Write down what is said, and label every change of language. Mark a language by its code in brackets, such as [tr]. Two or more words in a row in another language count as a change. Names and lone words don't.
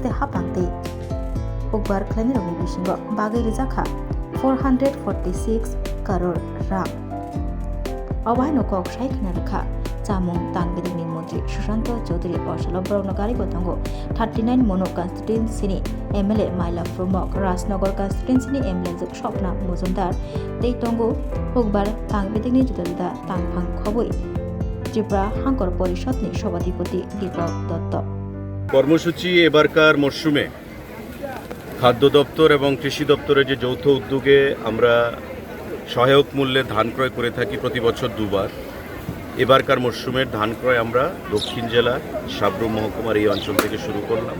[trp] Hapangte Hokbar Klani Romi Bishingo Bagai Rizakha 446 crore ram Awai Kok Shaikna Rakha Chamong Tangbedini Mundri Shushanto Chodri Oshala Brownagari Gotango 39 Mono Constituency MLA Maila Promok Rasnagar Constituency MLA Shopna Muzumdar Teitongo Hokbar Tangbedini Judalda Tangphang Khoboi Tripura Hankor Porishotni Shobadipoti Deepak Dotto [bn] কর্মসূচি এবারকার মরশুমে খাদ্য দপ্তর এবং কৃষি দপ্তরের যে যৌথ উদ্যোগে আমরা সহায়ক মূল্যে ধান ক্রয় করে থাকি প্রতি বছর দুবার। এবারকার মরশুমের ধান ক্রয় আমরা দক্ষিণ জেলার সাব্রুম মহকুমার এই অঞ্চল থেকে শুরু করলাম।